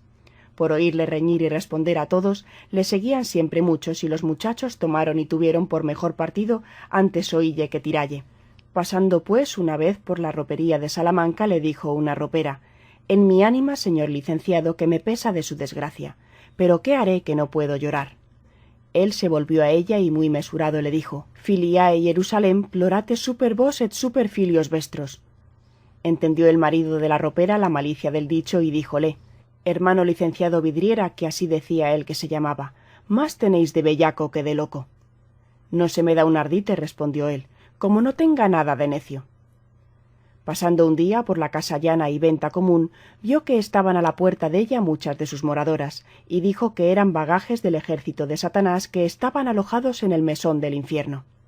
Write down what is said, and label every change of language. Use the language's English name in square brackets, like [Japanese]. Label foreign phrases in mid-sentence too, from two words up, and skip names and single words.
[Spanish] Por oírle reñir y responder a todos, le seguían siempre muchos, y los muchachos tomaron y tuvieron por mejor partido antes oílle que tiralle. Pasando pues una vez por la ropería de Salamanca, le dijo una ropera: En mi ánima, señor licenciado, que me pesa de su desgracia, pero ¿qué haré que no puedo llorar? Él se volvió a ella y muy mesurado le dijo: [Latin] Filiae Jerusalem plorate super vos et super filios vestros. [Spanish] Entendió el marido de la ropera la malicia del dicho y díjole: Hermano licenciado Vidriera, que así decía él que se llamaba, más tenéis de bellaco que de loco. No se me da un ardite, respondió él, como no tenga nada de necio. Pasando un día por la casa llana y venta común, vio que estaban a la puerta de ella muchas de sus moradoras, y dijo que eran bagajes del ejército de Satanás que estaban alojados en el mesón del infierno.